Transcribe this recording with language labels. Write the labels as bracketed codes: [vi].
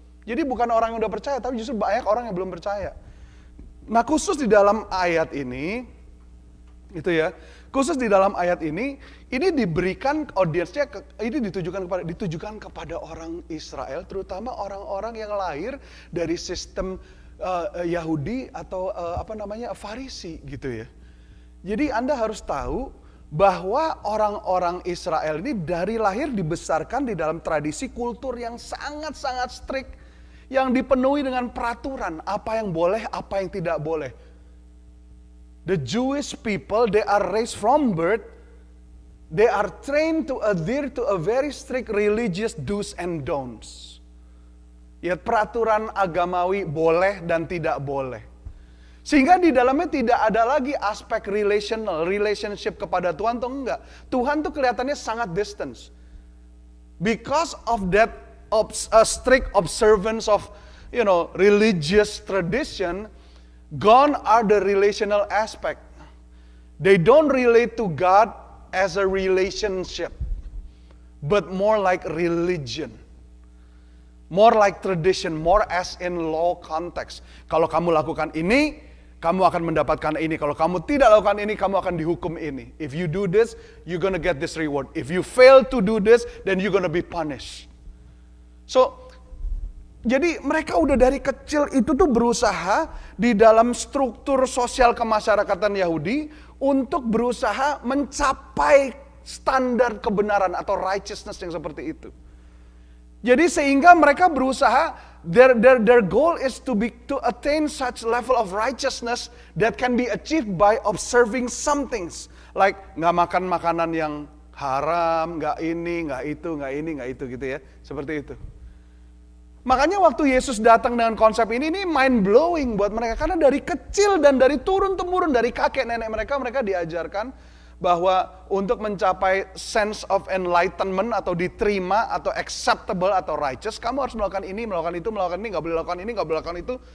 [id] Jadi bukan orang yang udah percaya, tapi justru banyak orang yang belum percaya. Nah khusus di dalam ayat ini, itu ya, khusus di dalam ayat ini diberikan audiensnya, ini ditujukan kepada orang Israel, terutama orang-orang yang lahir dari sistem Yahudi atau Farisi gitu ya. Jadi Anda harus tahu bahwa orang-orang Israel ini dari lahir dibesarkan di dalam tradisi kultur yang sangat-sangat strict, yang dipenuhi dengan peraturan, apa yang boleh, apa yang tidak boleh. [en] The Jewish people, they are raised from birth, they are trained to adhere to a very strict religious do's and don'ts. [id] Ya, peraturan agamawi boleh dan tidak boleh. Sehingga di dalamnya tidak ada lagi aspek relationship kepada Tuhan atau enggak. Tuhan tuh kelihatannya sangat distance. [en] Because of that strict observance of religious tradition, gone are the relational aspect. They don't relate to God as a relationship, but more like religion. More like tradition, more as in law context. [id] Kalau kamu lakukan ini, kamu akan mendapatkan ini. Kalau kamu tidak lakukan ini, kamu akan dihukum ini. [en] If you do this, you're gonna get this reward. If you fail to do this, then you're gonna be punished. [id] So, jadi mereka udah dari kecil itu tuh berusaha di dalam struktur sosial kemasyarakatan Yahudi untuk berusaha mencapai standar kebenaran atau righteousness yang seperti itu. Jadi sehingga mereka berusaha, [en] their goal is to attain such level of righteousness that can be achieved by observing some things. [id] Like nggak makan makanan yang haram, nggak ini, nggak itu, nggak ini, nggak itu gitu ya. Seperti itu. Makanya waktu Yesus datang dengan konsep ini mind blowing buat mereka. Karena dari kecil dan dari turun-temurun, dari kakek nenek mereka diajarkan bahwa untuk mencapai sense of enlightenment atau diterima atau acceptable atau righteous, kamu harus melakukan ini, melakukan itu, melakukan ini, nggak boleh lakukan ini, nggak boleh lakukan itu.